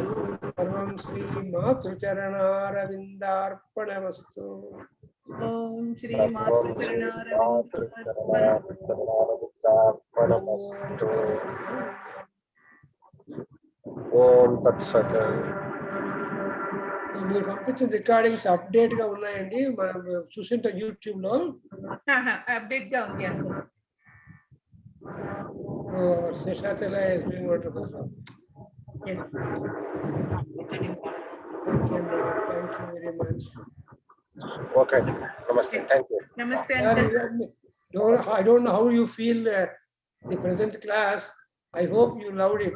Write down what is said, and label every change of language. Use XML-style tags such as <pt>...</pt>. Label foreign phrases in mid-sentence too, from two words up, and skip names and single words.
<sa>सर्वं श्री मातृचरणारविन्दार्पणमस्तु. ॐ श्री ॐ तत् सत्.</sa> <te>మీరు పంపించిన రికార్డింగ్స్ అప్డేట్ గా ఉన్నాయండి, మనం చూసింటాం యూట్యూబ్ లో. అప్డేట్ గా ఉంది అంకుల్.</te> <en>శేషాచల is doing wonderful job. Yes. Thank you very much. Okay. Namaste. Thank you. Namaste uncle. I don't know how you feel the present class. I hope you loved it.</en>